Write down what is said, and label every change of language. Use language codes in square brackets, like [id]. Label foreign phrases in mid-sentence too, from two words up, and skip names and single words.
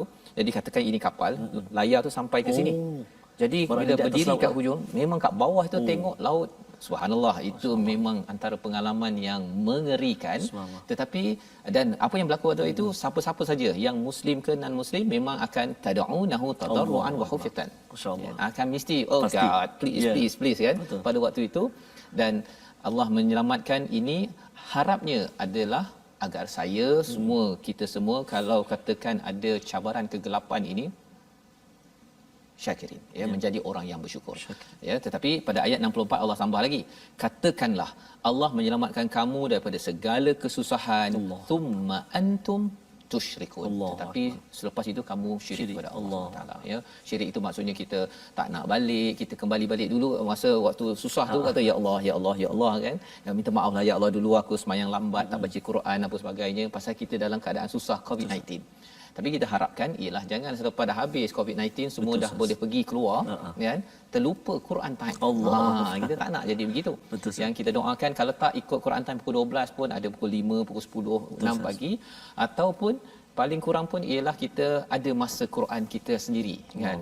[ms] Jadi katakan ini kapal, layar tu sampai ke sini. Jadi bila berdiri kat hujung, memang kat bawah tu tengok laut. Subhanallah, itu memang antara pengalaman yang mengerikan. Tetapi dan apa yang berlaku waktu itu, siapa-siapa saja yang muslim ke non muslim memang akan [ar] تدعونه تضرعا وخفية. [ms] Akan mesti [en] God, please [ms] kan. Betul. Pada waktu itu, dan Allah menyelamatkan ini harapnya adalah agar saya semua, kita semua, kalau katakan ada cabaran kegelapan ini, syakirin ya, menjadi orang yang bersyukur. Ya, tetapi pada ayat 64 Allah tambah lagi, katakanlah Allah menyelamatkan kamu daripada segala kesusahan, [ar] ثم أنتم تشركون. [ms] Allahu Tetapi selepas itu kamu syirik Syirik. kepada Allah Taala, ya. Syirik itu maksudnya kita tak nak balik, kita kembali balik dulu masa waktu susah tu kata [ar] يا الله يا الله يا الله [ms] kan. Ya, minta maaflah [ar] يا الله, [ms] dulu aku sembahyang lambat, tak baca Quran apa sebagainya pasal kita dalam keadaan susah COVID-19. Tapi kita harapkan ialah jangan selepas dah habis COVID-19 semua Betul, dah boleh pergi keluar kan, terlupa Quran time. Allah. Kita tak nak jadi begitu. Betul, Yang kita doakan kalau tak ikut Quran time pukul 12 pun ada pukul 5, pukul 10, 6 pagi, ataupun paling kurang pun ialah kita ada masa Quran kita sendiri kan.